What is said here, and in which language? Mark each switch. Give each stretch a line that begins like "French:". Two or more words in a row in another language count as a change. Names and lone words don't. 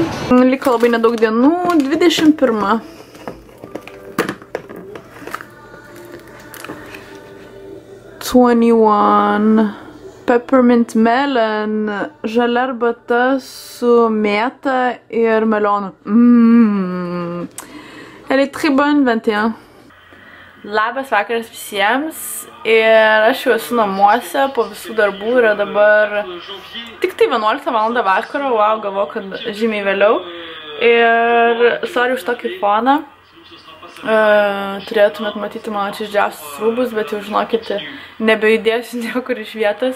Lithuanian: Liko labai nedaug dienų, 21.
English: Peppermint melon,
Lithuanian: žalia arbata su mėta ir melionu.
French: Elle est très bonne, 21.
Lithuanian: Labas vakaras visiems ir aš jau esu namuose po visų darbų ir dabar tik tai 11 valandą vakaro, wow, galvoju, kad žymiai vėliau. Ir sorry už tokį foną. Turėtumėt matyti mano čia didžiausius rūbus, bet jau žinokite, nebejudėsiu niekur iš vietos.